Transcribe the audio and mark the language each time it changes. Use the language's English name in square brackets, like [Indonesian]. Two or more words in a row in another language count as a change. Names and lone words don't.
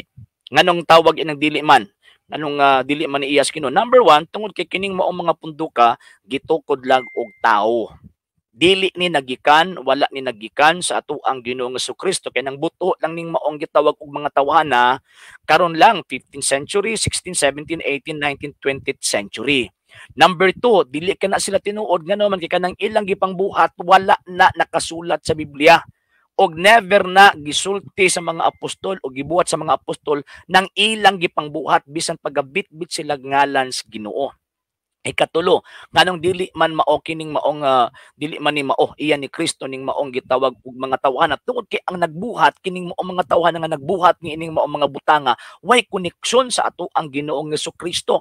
[Cebuano] Nganong tawag inang dili man? Anong dili man iyas kino? Number 1, tungod kay kining maong mga punduka gitukod lang og tao. Dili ni nagikan, wala ni nagikan sa ato ang Ginoo nga Kristo kay nang buto lang ning maong gitawag og mga tawhana karon lang 15th century, 16th, 17th, 18th, 19th, 20th century. Number 2, dili kana sila tinuod ngano man kay kanang ilang gipangbuhat wala na nakasulat sa Biblia. Og never na gisulti sa mga apostol o gibuhat sa mga apostol nang ilang gipangbuhat bisan pagabit-bit sila ngalan sa Ginoo. Ikatulo, nganong dili man mao kining maong dili man ni mao iya ni Kristo ning maong gitawag og mga tawhana tungod kay ang nagbuhat kining maong mga tawhana nga nagbuhat ni ining maong mga butanga way koneksyon sa ato ang Ginoong Kristo.